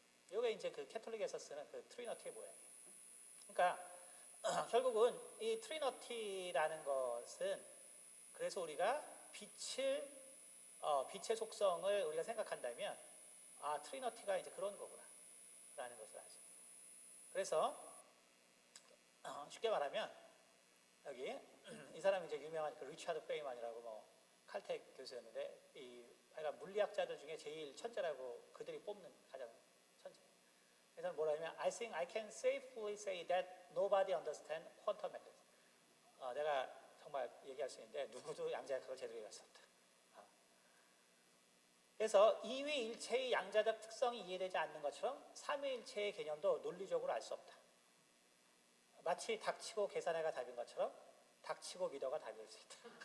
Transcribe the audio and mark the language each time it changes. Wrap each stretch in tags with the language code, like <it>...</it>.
<ko>이게 이제 그 캐톨릭에서 쓰는 그 트리너티의 모양이에요. 그러니까 결국은 이 트리너티라는 것은 그래서 우리가 빛의 속성을 우리가 생각한다면 트리너티가 이제 그런 거구나 라는 것을 알죠. 그래서 쉽게 말하면 여기 이 사람이 이제 유명한 그 리차드 페이만이라고 뭐 칼텍 교수였는데 그러니까 물리학자들 중에 제일 천재라고 그들이 뽑는 가장 천재. 그래서 뭐라 하면</ko> <en>I think I can safely say that nobody understands quantum mechanics.</en> <ko>내가 정말 얘기할 수 있는데 누구도 양자역학을 제대로 이해할 수 없다. 그래서 이위일체의 양자적 특성이 이해되지 않는 것처럼 삼위일체의 개념도 논리적으로 알 수 없다. 마치 닥치고 계산해가 답인 것처럼 닥치고 믿어가 답일 수 있다.</ko>